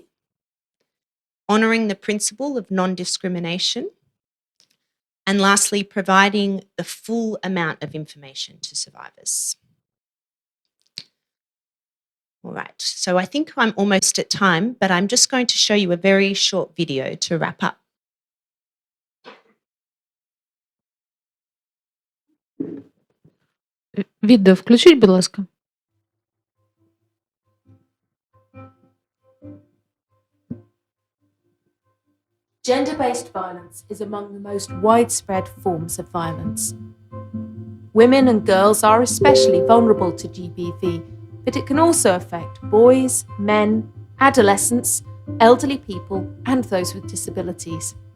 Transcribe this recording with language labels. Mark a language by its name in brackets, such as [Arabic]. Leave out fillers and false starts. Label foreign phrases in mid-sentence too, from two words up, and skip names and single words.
[English] Honouring the principle of non-discrimination. And lastly, providing the full amount of information to survivors. All right, so I think I'm almost at time, but I'm just going to show you a very short video to wrap up. [Ukrainian] Відео включіть, будь ласка. [English] Gender-based violence is among the most widespread forms of violence. Women and girls are especially vulnerable to GBV, but it can also affect boys, men, adolescents, elderly people, and those with disabilities.